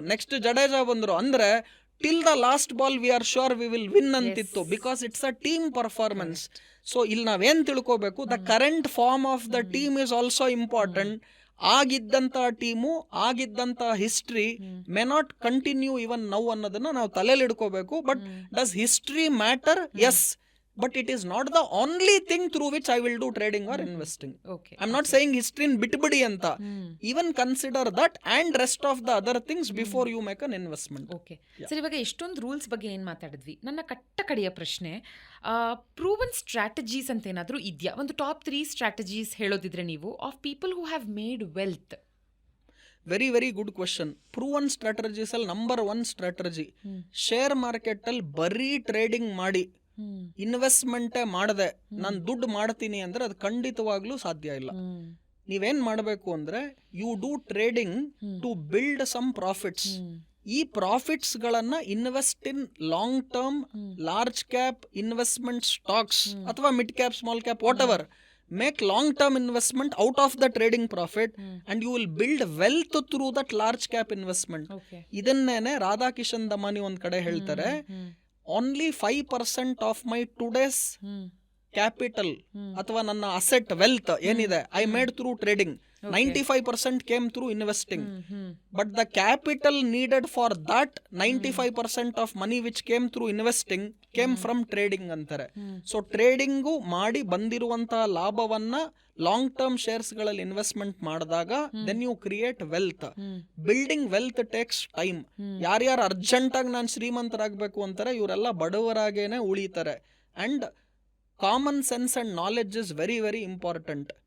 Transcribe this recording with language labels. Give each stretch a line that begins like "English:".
English: next Jadeja
Kannada: ಬಂದ್ರು. ಅಂದ್ರೆ
English: till the last ball we are sure we will win
Kannada: ಅಂತಿತ್ತು,
English: Because it's a team performance. So
Kannada: ಇಲ್ಲಿ ನಾವೇನ್ ತಿಳ್ಕೋಬೇಕು,
English: The current form of the team is also important.
Kannada: ಆಗಿದ್ದಂತ team, ಆಗಿದ್ದಂತ
English: history may not continue even now
Kannada: ಅನ್ನೋದನ್ನ ನಾವು ತಲೆಯಲ್ಲಿ ಇಡ್ಕೋಬೇಕು.
English: But does history matter? Yes, but it is not the only thing through which I will do trading or investing. Okay. I'm not saying history in
Kannada: bitbidi anta.
English: Even consider that and rest of the other things before you make an investment. Okay.
Kannada: Sir, ಇವಾಗ ಎಷ್ಟೊಂದು rules ಬಗ್ಗೆ ಏನು ಮಾತಾಡಿದ್ವಿ. ನನ್ನ ಕಡೆಯ ಪ್ರಶ್ನೆ, proven strategies ಅಂತ ಏನಾದರೂ ಇದೆಯಾ?
English: ಒಂದು top 3 strategies
Kannada: ಹೇಳೋದಿದ್ರೆ ನೀವು,
English: Of people who have made wealth. Very good question.
Kannada: Proven strategies ಅಲ್ಲಿ ನಂಬರ್ 1 ಸ್ಟ್ರಾಟಜಿ, ಶೇರ್ ಮಾರ್ಕೆಟ್ ಅಲ್ಲಿ ಬರೀ ಟ್ರೇಡಿಂಗ್ ಮಾಡಿ ಇನ್ವೆಸ್ಟ್ಮೆಂಟೇ ಮಾಡದೆ ನಾನು ದುಡ್ಡು ಮಾಡ್ತೀನಿ ಅಂದ್ರೆ ಅದು ಖಂಡಿತವಾಗ್ಲೂ ಸಾಧ್ಯ ಇಲ್ಲ. ನೀವೇನ್ ಮಾಡಬೇಕು ಅಂದ್ರೆ,
English: You do trading to build some profits. ಈ profits ಗಳನ್ನ invest in long term large cap investment stocks ಅಥವಾ mid cap, small cap, whatever. Make long term investment out of the trading profit and you will build wealth through that large cap investment.
Kannada: ಇದನ್ನೇನೆ Radhakishan Damani ಒಂದ್ ಕಡೆ ಹೇಳ್ತಾರೆ,
English: only 5% of my today's capital
Kannada: ಅಥವಾ ನನ್ನ asset wealth ಏನಿದೆ
English: I made through trading. 95% came through investing. But the capital needed for that 95% of money which came through investing came from trading ಅಂತಾರೆ.
Kannada: So trading ಮಾಡಿ ಬಂದಿರುವಂತಹ ಲಾಭವನ್ನ long term shares ಗಳಲ್ಲಿ investment ಮಾಡಿದಾಗ
English: Then you create wealth. Building wealth takes time.
Kannada: ಯಾರ್ಯಾರು urgent ಆಗಿ ನಾನು ಶ್ರೀಮಂತರಾಗಬೇಕು ಅಂತಾರೆ ಇವರೆಲ್ಲ ಬಡವರಾಗೇನೆ ಉಳಿತಾರೆ.
English: And common sense and knowledge is very very important.